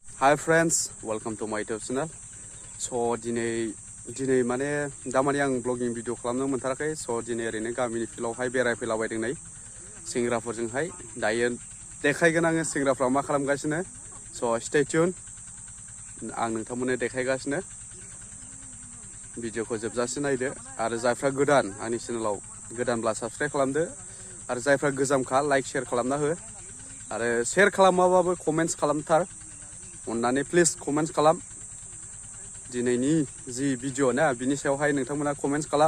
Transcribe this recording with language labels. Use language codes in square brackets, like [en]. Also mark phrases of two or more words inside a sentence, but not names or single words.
[en] Hi friends, welcome to my YouTube channel. [brx] So दिनै माने दामानि आं [en] vlogging video [brx] खालामनो मोनथाराखै. So दिनै ओरैनो गामिनि फिल्डआवहाय बेरायफैलाबायदों नै सेंग्राफोरजोंहाय. दायो देखायगोन आङो सेंग्राफ्रा मा खालामगासिनो. [en] So stay tuned. [brx] आं नोंथांमोननो देखायगासिनो. भिडिअखौ जोबजासिम नायदो आरो जायफ्रा गोदान आंनि चेनेलाव गोदानब्ला साबस्क्राइब खालामदो आरो जायफ्रा गोजामखा [en] like share [brx] खालामना हो आरो शेयार खालामाबाबो कमेन्ट्स खालामथार. अन्नानै [en] please comments [brx] खालाम. दिनैनि जि भिडिअ ना बिनि सायावहाय नोंथांमोना कमेन्ट्स खालाम.